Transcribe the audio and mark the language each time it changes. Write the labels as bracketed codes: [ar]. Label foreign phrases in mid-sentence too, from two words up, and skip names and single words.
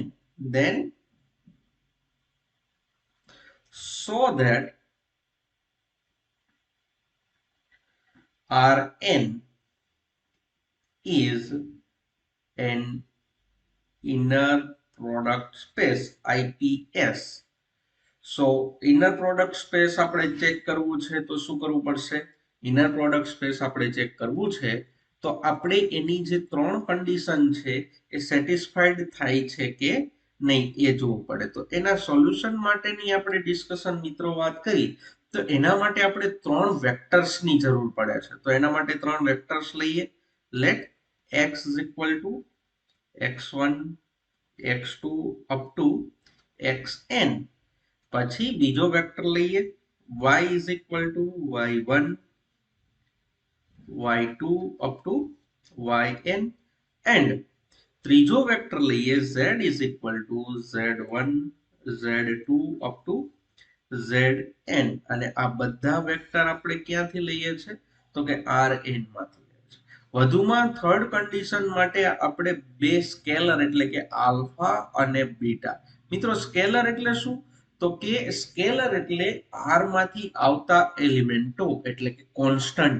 [en] Then so that Rn is an inner product space IPS. [gu] So [en] inner product space [gu] આપણે ચેક કરવું છે તો શું કરવું પડશે? [en] inner product space [gu] આપણે ચેક કરવું છે તો આપણે એની જે ત્રણ કન્ડિશન છે એ સેટિસ્ફાઈડ થાય છે કે નહીં એ જોવું પડે. તો એના સોલ્યુશન માટેની આપણે ડિસ્કશન મિત્રો વાત કરી તો એના માટે આપણે ત્રણ વેક્ટર્સની જરૂર પડે છે. તો એના માટે ત્રણ વેક્ટર્સ લઈએ. [en] લેટ x is equal to x1 x2 up to xn. [gu] પછી બીજો વેક્ટર લઈએ [en] y is equal to y1 y2 up to yn, [gu] and ત્રીજો વેક્ટર લઈએ [en] z is equal to z1 z2 up to zn, [gu] અને આ બધા વેક્ટર આપણે ક્યાંથી લઈએ છે તો કે rn માંથી લઈએ છે. વધુમાં થર્ડ કન્ડિશન માટે આપણે બે સ્કેલર એટલે કે આલ્ફા અને બીટા. મિત્રો સ્કેલર એટલે શું? તો કે સ્કેલર એટલે આર માંથી આવતા એલિમેન્ટો એટલે કે કોન્સ્ટન્ટ.